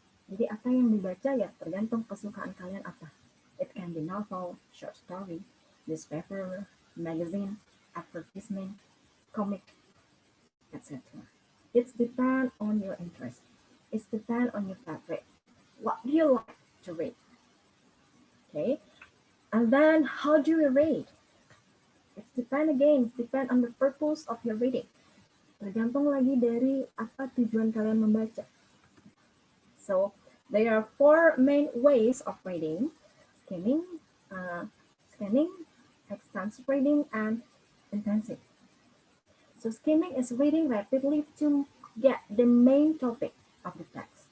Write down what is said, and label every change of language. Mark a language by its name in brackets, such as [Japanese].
[Indonesian] Jadi apa yang dibaca ya tergantung kesukaan kalian apa. [English] It can be novel, short story, newspaper, magazine, advertisement, comic, etc. It's depend on your interest. It's depend on your favorite. What do you like to read? Okay, and then how do you read? It's depend on the purpose of your reading. [Indonesian] Tergantung lagi dari apa tujuan kalian membaca. [English] So there are 4 main ways of reading: scanning, extensive reading, and intensive. So skimming is reading rapidly to get the main topic of the text.